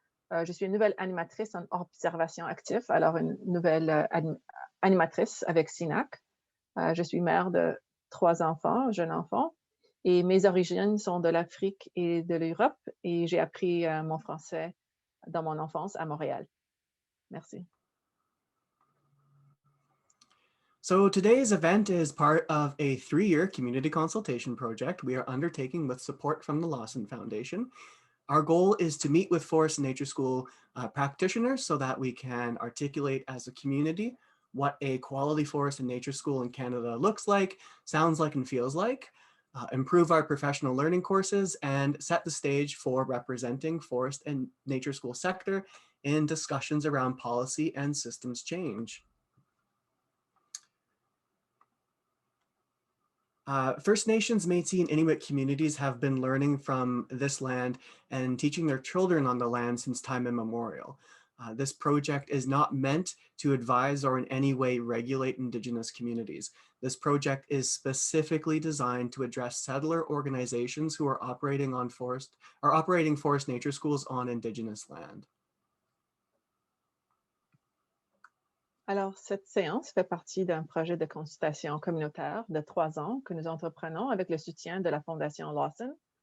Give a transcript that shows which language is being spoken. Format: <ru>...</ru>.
<fr>Je suis une nouvelle animatrice en observation active, alors une nouvelle animatrice avec CNAC. Je suis mère de 3 enfants, jeunes enfants, et mes origines sont de l'Afrique et de l'Europe, et j'ai appris mon français dans mon enfance à Montréal. Merci.</fr> <en>So today's event is part of a 3-year community consultation project we are undertaking with support from the Lawson Foundation. Our goal is to meet with Forest and Nature School practitioners so that we can articulate as a community what a quality forest and nature school in Canada looks like, sounds like, and feels like, improve our professional learning courses, and set the stage for representing forest and nature school sector in discussions around policy and systems change. First Nations, Métis, and Inuit communities have been learning from this land and teaching their children on the land since time immemorial. This project is not meant to advise or in any way regulate Indigenous communities. This project is specifically designed to address settler organizations who are operating forest nature schools on Indigenous land.</en> <fr>Alors, cette séance fait partie d'un projet de consultation communautaire de 3 ans que nous entreprenons avec le soutien de la Fondation Lawson.</fr>